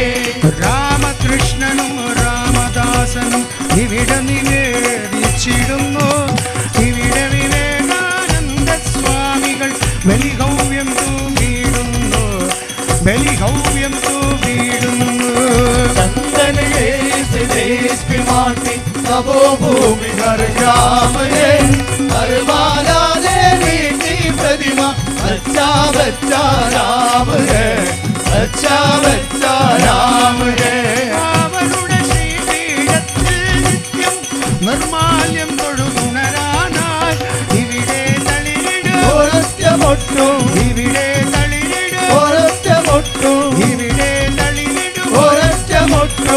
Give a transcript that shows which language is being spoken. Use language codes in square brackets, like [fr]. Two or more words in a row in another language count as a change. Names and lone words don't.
[ml] രാമകൃഷ്ണനും രാമദാസനും ഇവിടെ നിവേദിച്ചിടുന്നു, ഇവിടെ വിവേകാനന്ദ സ്വാമികൾ ബലിഹൗവ്യം തൂങ്ങിയിടുന്നു, ബലിഹൗവ്യം തൂങ്ങിയിടുന്നു. [hi] चंदन इस देश की माटी, तपोभूमि हर ग्राम है, हर बाला देवी की प्रतिमा, बच्चा बच्चा राम है, बच्चा बच्चा राम है. [ml] അവരുടെ ശ്രീപീഠത്തിൽ നിത്യം നിർമാല്യം തൊഴുതുണരാനായി ഇവിടെ തളിരിടും, ഒരൊറ്റമൊട്ടും ഇവിടെ തളിരിടും, ഒരൊറ്റമൊട്ടും ഇവിടെ തളിരിടും. ഒരൊറ്റമൊട്ടും